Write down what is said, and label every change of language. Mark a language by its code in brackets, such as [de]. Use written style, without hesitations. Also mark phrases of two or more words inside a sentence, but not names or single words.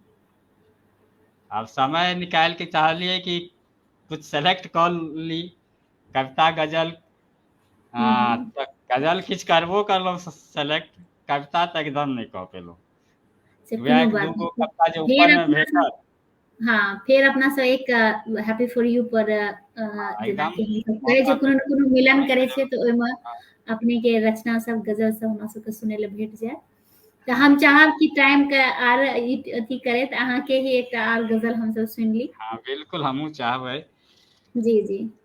[mai] आब समय निकालि के चाहलिए कि कुछ सेलेक्ट कऽ ली, कविता गज़ल। हुँ, हुँ। तऽ गज़ल किछु करबो करलहुँ सेलेक्ट, कविता तऽ एकदम नहीं कऽ पेलहुँ। से वएह कोनो एक बात दूगो नहीं। कविता जे फेर ऊपरमे अपना सब भेटल। हाँ, फेर अपना सब एक हैप्पी फॉर यू पर जेना एकदम कि हम सब कहै छै मौका कोनो भेटल, न कोनो मिलन नहीं करै छै, जरूर। तऽ ओहिमे हाँ, अपने के रचना सब, गज़ल सब हमरा सबके सुनै ले भेट जाय। तऽ हाँ, हम चाहब कि टाइम के आर अथी करैत अहाँके ही एकटा आर गज़ल हम सब सुनि ली। हाँ, बिल्कुल हमहूँ चाहबै। जी, जी।